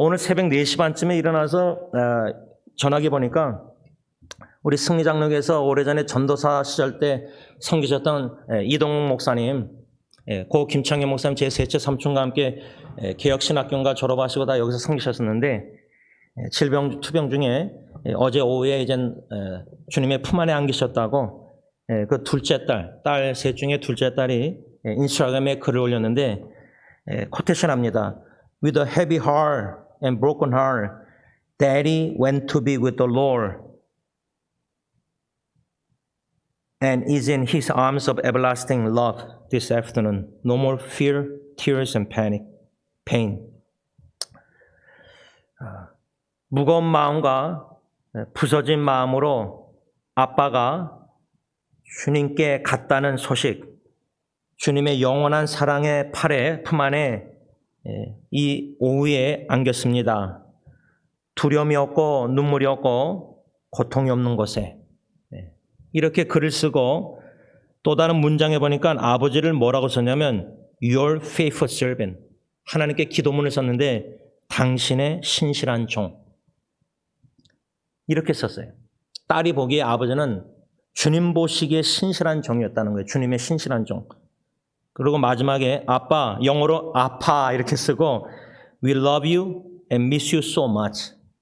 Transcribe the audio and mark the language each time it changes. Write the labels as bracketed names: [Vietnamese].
[Korean] 오늘 새벽 4시 반쯤에 일어나서 전화기 보니까 우리 승리장로교에서 오래전에 전도사 시절 때 섬기셨던 이동욱 목사님, 고 김창현 목사님 제 셋째 삼촌과 함께 개혁신학교인가 졸업하시고 다 여기서 섬기셨었는데 투병 중에 어제 오후에 이젠 주님의 품 안에 안기셨다고 그 둘째 딸 셋 중에 둘째 딸이 인스타그램에 글을 올렸는데 코테이션 합니다. [English] With a heavy heart and broken heart, Daddy went to be with the Lord and is in His arms of everlasting love this afternoon. No more fear, tears, and pain. [Korean] 무거운 마음과 부서진 마음으로 아빠가 주님께 갔다는 소식, 주님의 영원한 사랑의 품 안에 이 오후에 안겼습니다. 두려움이 없고 눈물이 없고 고통이 없는 곳에 이렇게 글을 쓰고 또 다른 문장에 보니까 아버지를 뭐라고 썼냐면 [English] Your faithful servant. [Korean] 하나님께 기도문을 썼는데 당신의 신실한 종. 이렇게 썼어요. 딸이 보기에 아버지는 주님 보시기에 신실한 종이었다는 거예요. 주님의 신실한 종. 그리고 마지막에 아빠, 영어로 아파 이렇게 쓰고 [English] We love you and miss you so much.